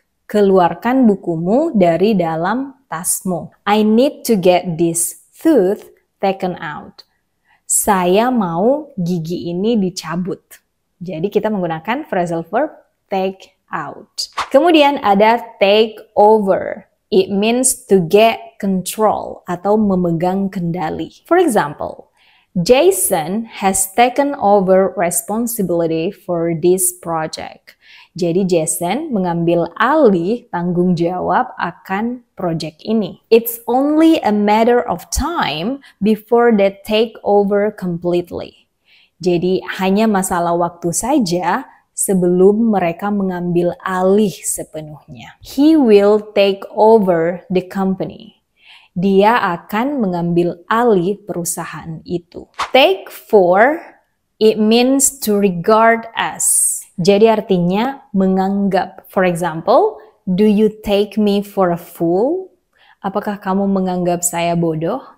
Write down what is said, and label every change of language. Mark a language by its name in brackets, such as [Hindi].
[Indonesian] Keluarkan bukumu dari dalam tasmu. [English] I need to get this tooth taken out. [Indonesian] Saya mau gigi ini dicabut. Jadi kita menggunakan phrasal verb take out. Kemudian ada [English] take over. It means to get control [Indonesian] atau memegang kendali. [English] For example, Jason has taken over responsibility for this project. [Indonesian] Jadi Jason mengambil alih tanggung jawab akan project ini. [English] It's only a matter of time before they take over completely. [Indonesian] Jadi hanya masalah waktu saja sebelum mereka mengambil alih sepenuhnya. [English] He will take over the company. [Indonesian] Dia akan mengambil alih perusahaan itu. [English] Take for, it means to regard as. [Indonesian] Jadi artinya menganggap. [English] For example, do you take me for a fool? [Indonesian] Apakah kamu menganggap saya bodoh?